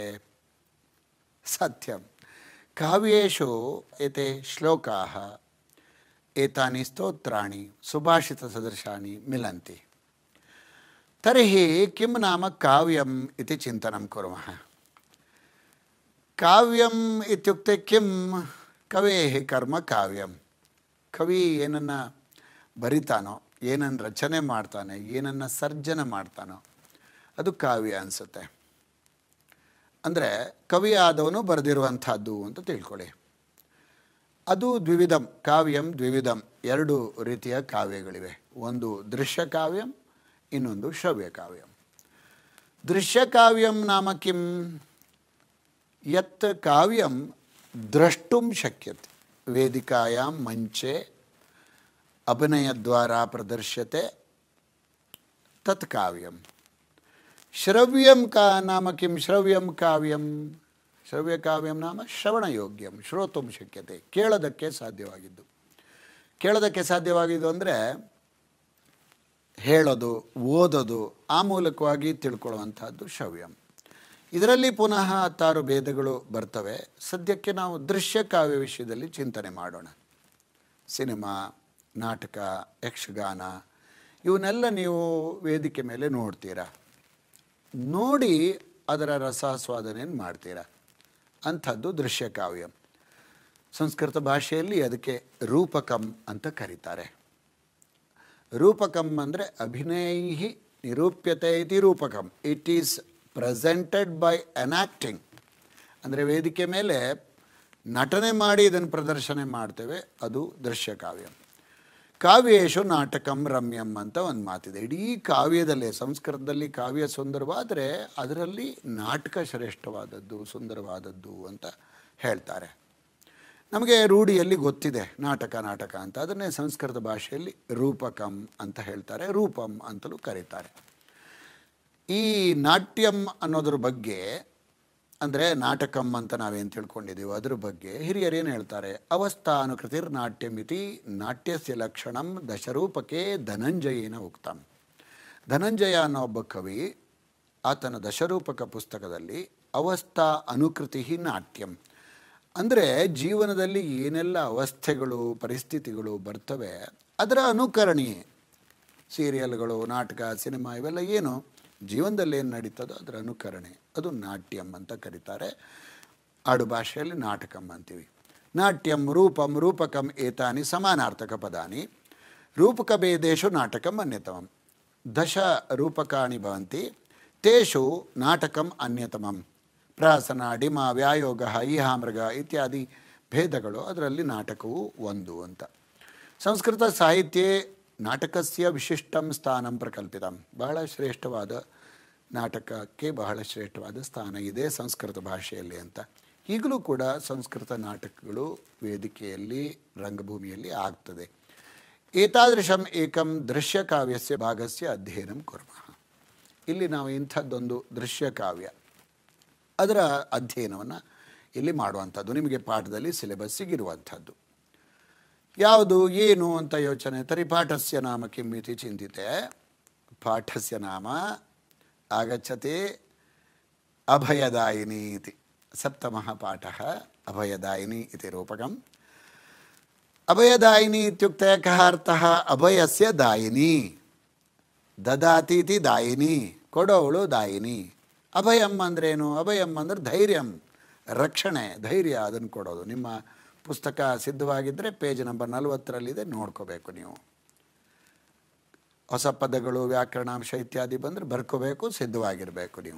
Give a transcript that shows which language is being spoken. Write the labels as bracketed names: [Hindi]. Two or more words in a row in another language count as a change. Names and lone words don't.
[Sanskrit] सत्यं, काव्येषु एते श्लोकाः, एतानि स्तोत्राणि सुभाषितसदृशानि मिलन्ति। तर्हि किं नाम काव्यम् इति चिन्तनं कुर्मः। काव्यम् इत्युक्ते किं? कवेः कर्म काव्यं। [Kannada] कवि ಏನನ್ನ ಬರಿತಾನೋ, ಏನನ್ನು ರಚನೆ ಮಾಡ್ತಾನೆ, ಏನನ್ನು ಸರ್ಜನೆ ಮಾಡ್ತಾನೋ ಅದು ಕಾವ್ಯ ಅನಿಸುತ್ತೆ. ಅಂದರೆ ಕವಿ ಆದವನು ಬರೆದಿರುವಂಥದ್ದು ಅಂತ ತಿಳ್ಕೊಳ್ಳಿ. [Sanskrit] ಅದು ದ್ವಿವಿಧಂ, ಕಾವ್ಯಂ ದ್ವಿವಿಧಂ, [Kannada] ಎರಡು ರೀತಿಯ ಕಾವ್ಯಗಳಿವೆ. ಒಂದು ದೃಶ್ಯ ಕಾವ್ಯಂ, ಇನ್ನೊಂದು ಶ್ರವ್ಯ ಕಾವ್ಯಂ. [Sanskrit] ದೃಶ್ಯ ಕಾವ್ಯಂ ನಾಮ ಕಿಂ? ಯತ್ ಕಾವ್ಯಂ द्रष्टुं शक्यते, वेदिकायां मंचे अभिनयद्वारा प्रदर्श्यते, तत् काव्यं. श्रव्यं का नाम किं? श्रव्यं काव्यं, श्रव्यकाव्यं नाम श्रवणयोग्यं, श्रोतुं शक्यते, [Kannada] ಕೇಳೋದಕ್ಕೆ ಸಾಧ್ಯವಾಗಿದ್ದು. ಕೇಳೋದಕ್ಕೆ ಸಾಧ್ಯವಾಗಿದ್ದು ಅಂದರೆ ಹೇಳೋದು, ಓದೋದು, ಆ ಮೂಲಕವಾಗಿ ತಿಳ್ಕೊಳ್ಳುವಂಥದ್ದು ಶ್ರವ್ಯಂ. ಇದರಲ್ಲಿ ಪುನಃ 6 ಭೇದಗಳು ಬರ್ತವೆ. ಸದ್ಯಕ್ಕೆ ನಾವು ದೃಶ್ಯ ಕಾವ್ಯ ವಿಷಯದಲ್ಲಿ ಚಿಂತನೆ ಮಾಡೋಣ. ಸಿನಿಮಾ, ನಾಟಕ, ಯಕ್ಷಗಾನ ಇವನ್ನೆಲ್ಲ ನೀವು ವೇದಿಕೆ ಮೇಲೆ ನೋಡ್ತೀರಾ, ನೋಡಿ ಅದರ ರಸಾಸ್ವಾದನೆಯನ್ನು ಮಾಡ್ತೀರಾ. ಅಂಥದ್ದು ದೃಶ್ಯ ಕಾವ್ಯಂ. ಸಂಸ್ಕೃತ ಭಾಷೆಯಲ್ಲಿ ಅದಕ್ಕೆ ರೂಪಕಂ ಅಂತ ಕರೀತಾರೆ. ರೂಪಕಂ ಅಂದರೆ [Sanskrit] ಅಭಿನಯೈಹಿ ನಿರೂಪ್ಯತೆ ಇತಿ ರೂಪಕಂ. [English] It is presented by enacting. [Kannada] ಅಂದರೆ ವೇದಿಕೆ ಮೇಲೆ ನಟನೆ ಮಾಡಿ ಇದನ್ನು ಪ್ರದರ್ಶನ ಮಾಡ್ತೇವೆ, ಅದು ದೃಶ್ಯ ಕಾವ್ಯ. [Sanskrit] ಕಾವ್ಯೇಶು ನಾಟಕಂ ರಮ್ಯಂ [Kannada] ಅಂತ ಒಂದು ಮಾತಿದೆ. ಇಡೀ ಕಾವ್ಯದಲ್ಲೇ, ಸಂಸ್ಕೃತದಲ್ಲಿ ಕಾವ್ಯ ಸುಂದರವಾದರೆ ಅದರಲ್ಲಿ ನಾಟಕ ಶ್ರೇಷ್ಠವಾದದ್ದು, ಸುಂದರವಾದದ್ದು ಅಂತ ಹೇಳ್ತಾರೆ. ನಮಗೆ ರೂಢಿಯಲ್ಲಿ ಗೊತ್ತಿದೆ ನಾಟಕ ನಾಟಕ ಅಂತ. ಅದನ್ನೇ ಸಂಸ್ಕೃತ ಭಾಷೆಯಲ್ಲಿ ರೂಪಕಂ ಅಂತ ಹೇಳ್ತಾರೆ, ರೂಪಂ ಅಂತಲೂ ಕರೀತಾರೆ. ಈ ನಾಟ್ಯಂ ಅನ್ನೋದ್ರ ಬಗ್ಗೆ, ಅಂದರೆ ನಾಟಕಂ ಅಂತ ನಾವೇನು ತಿಳ್ಕೊಂಡಿದ್ದೀವೋ ಅದ್ರ ಬಗ್ಗೆ ಹಿರಿಯರೇನು ಹೇಳ್ತಾರೆ? [Sanskrit] ಅವಸ್ಥಾನುಕೃತಿರ್ ನಾಟ್ಯಂ ಇತಿ ನಾಟ್ಯಸ್ಯ ಲಕ್ಷಣಂ ದಶರೂಪಕೆ ಧನಂಜಯೇನ ಉಕ್ತಂ. [Kannada] ಧನಂಜಯ ಅನ್ನೋ ಒಬ್ಬ ಕವಿ, ಆತನ ದಶರೂಪಕ ಪುಸ್ತಕದಲ್ಲಿ [Sanskrit] ಅವಸ್ಥಾ ಅನುಕೃತಿ ನಾಟ್ಯಂ [Kannada] ಅಂದರೆ ಜೀವನದಲ್ಲಿ ಏನೆಲ್ಲ ಅವಸ್ಥೆಗಳು, ಪರಿಸ್ಥಿತಿಗಳು ಬರ್ತವೆ ಅದರ ಅನುಕರಣೀಯ. ಸೀರಿಯಲ್ಗಳು, ನಾಟಕ, ಸಿನಿಮಾ ಇವೆಲ್ಲ ಏನು ಜೀವನದಲ್ಲಿ ಏನು ನಡೀತದೋ ಅದರ ಅನುಕರಣೆ, ಅದು ನಾಟ್ಯಂ ಅಂತ ಕರೀತಾರೆ. ಆಡು ಭಾಷೆಯಲ್ಲಿ ನಾಟಕಂ ಅಂತೀವಿ. [Sanskrit] ನಾಟ್ಯಂ ರೂಪಂ ರೂಪಕಂ ಏತಾನಿ ಸಮಾನಾರ್ಥಕ ಪದಾನಿ. ರೂಪಕಭೇದೇಶು ನಾಟಕಂ ಅನ್ಯತಮಂ. ದಶ ರೂಪಕಾಣಿ ಭವಂತಿ, ತೇಷು ನಾಟಕಂ ಅನ್ಯತಮಂ. [Kannada] ಪ್ರಾಸನ, ಡಿಮ, ವ್ಯಾಯೋಗ, ಈಹಾಮೃಗ ಇತ್ಯಾದಿ ಭೇದಗಳು, ಅದರಲ್ಲಿ ನಾಟಕವು ಒಂದು ಅಂತ. [Sanskrit] ಸಂಸ್ಕೃತ ಸಾಹಿತ್ಯೇ ನಾಟಕಸ್ಯ ವಿಶಿಷ್ಟಂ ಸ್ಥಾನಂ ಪ್ರಕಲ್ಪಿತಂ. [Kannada] ಬಹಳ ಶ್ರೇಷ್ಠವಾದ ನಾಟಕಕ್ಕೆ ಬಹಳ ಶ್ರೇಷ್ಠವಾದ ಸ್ಥಾನ ಇದೆ ಸಂಸ್ಕೃತ ಭಾಷೆಯಲ್ಲಿ ಅಂತ. ಈಗಲೂ ಕೂಡ ಸಂಸ್ಕೃತ ನಾಟಕಗಳು ವೇದಿಕೆಯಲ್ಲಿ, ರಂಗಭೂಮಿಯಲ್ಲಿ ಆಗ್ತದೆ. [Sanskrit] ಏತಾದೃಶಂ ಏಕಂ ದೃಶ್ಯ ಕಾವ್ಯಸ್ಯ ಭಾಗಸ್ಯ ಅಧ್ಯಯನಂ ಕುರ್ಮಃ. [Kannada] ಇಲ್ಲಿ ನಾವು ಇಂಥದ್ದೊಂದು ದೃಶ್ಯ ಕಾವ್ಯ, ಅದರ ಅಧ್ಯಯನವನ್ನು ಇಲ್ಲಿ ಮಾಡುವಂಥದ್ದು. ನಿಮಗೆ ಪಾಠದಲ್ಲಿ ಸಿಲೆಬಸ್ಸಿಗಿರುವಂಥದ್ದು ಯಾವುದು ಏನು ಅಂತ ಯೋಚನೆ. [Sanskrit] ತರಿ ಪಾಠಸ್ಯ ನಾಮ ಕಿಂ ಇತಿ ಚಿಂತಿತೆ. ಪಾಠಸ್ಯ ನಾಮ ಆಗಚ್ಚತೆ ಅಭಯದಾಯಿನಿ ಇತಿ. ಸಪ್ತಮಃ ಪಾಠಃ ಅಭಯದಾಯಿನಿ ಇತಿ ರೂಪಕಂ. अभयदायिनी इत्युक्ते कः अर्थः? अभयस्य दायिनी ದದಾತೀತಿ ದಾಯಿನಿ, [Kannada] ಕೊಡೋವಳು ದಾಯಿನಿ. ಅಭಯಂ ಅಂದ್ರೇನು? ಅಭಯಂ ಅಂದರೆ ಧೈರ್ಯಂ, ರಕ್ಷಣೆ, ಧೈರ್ಯ, ಅದನ್ನು ಕೊಡೋದು. ನಿಮ್ಮ ಪುಸ್ತಕ ಸಿದ್ಧವಾಗಿದ್ದರೆ [English] page number [Kannada] 40ರಲ್ಲಿದೆ, ನೋಡ್ಕೋಬೇಕು ನೀವು. ಹೊಸ ಪದಗಳು, ವ್ಯಾಕರಣಾಂಶ ಇತ್ಯಾದಿ ಬಂದರೆ ಬರ್ಕೋಬೇಕು, ಸಿದ್ಧವಾಗಿರಬೇಕು ನೀವು.